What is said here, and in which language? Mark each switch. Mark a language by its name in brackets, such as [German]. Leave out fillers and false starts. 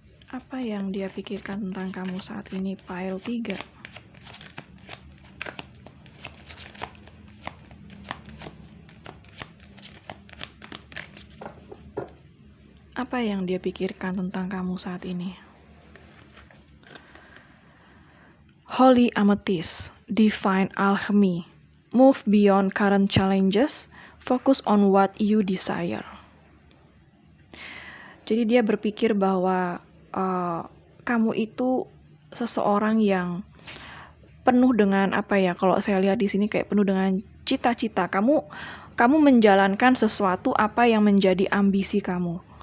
[Indonesian] Apa yang dia pikirkan tentang kamu saat ini? Pile 3. Apa yang dia pikirkan tentang kamu saat ini? [English] Holy Amethyst, Divine Alchemy, move beyond current challenges, focus on what you desire. [Indonesian] Jadi dia berpikir bahwa kamu itu seseorang yang penuh dengan apa ya, kalau saya lihat di sini kayak penuh dengan cita-cita. Kamu menjalankan sesuatu apa yang menjadi ambisi kamu.